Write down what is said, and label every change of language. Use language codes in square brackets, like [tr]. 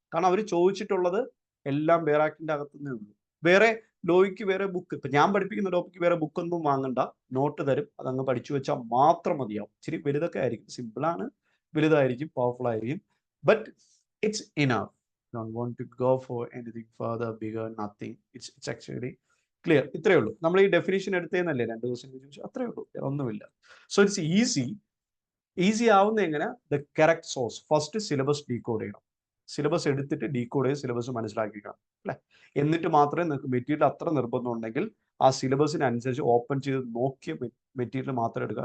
[ml] കാരണം അവർ ചോദിച്ചിട്ടുള്ളത് എല്ലാം ബെയർ ആക്ടിൻ്റെ അകത്തുനിന്നേ ഉള്ളൂ. വേറെ ലോയ്ക്ക് വേറെ ബുക്ക്, ഇപ്പം ഞാൻ പഠിപ്പിക്കുന്ന ടോപ്പിക്ക് വേറെ ബുക്കൊന്നും വാങ്ങണ്ട, നോട്ട് തരും, അതങ്ങ് പഠിച്ചു വെച്ചാൽ മാത്രം മതിയാവും. ഇച്ചിരി വലുതൊക്കെ ആയിരിക്കും, സിമ്പിളാണ്, വലുതായിരിക്കും, പവർഫുൾ ആയിരിക്കും, [en] But it's enough. Don't want to go for anything further, bigger, nothing. It's actually clear. [ml] ഇത്രയേ ഉള്ളൂ. നമ്മൾ ഈ ഡെഫിനിഷൻ എടുത്തേന്നല്ലേ 2 ദിവസം ചോദിച്ചു, അത്രയേ ഉള്ളൂ, ഒന്നുമില്ല. [en] so it's easy [ml] ആവുന്ന എങ്ങനെ, [en] The correct source. [ml] First syllabus decode ചെയ്യണം, സിലബസ് എടുത്തിട്ട് ഡീകോഡ് ചെയ്ത് സിലബസ് മനസ്സിലാക്കിക്കണം അല്ലേ. എന്നിട്ട് മാത്രമേ നിങ്ങൾക്ക് മെറ്റീരിയൽ അത്ര നിർബന്ധം ഉണ്ടെങ്കിൽ ആ സിലബസിനനുസരിച്ച് ഓപ്പൺ ചെയ്ത് നോക്കിയ മെറ്റീരിയൽ മാത്രം എടുക്കുക.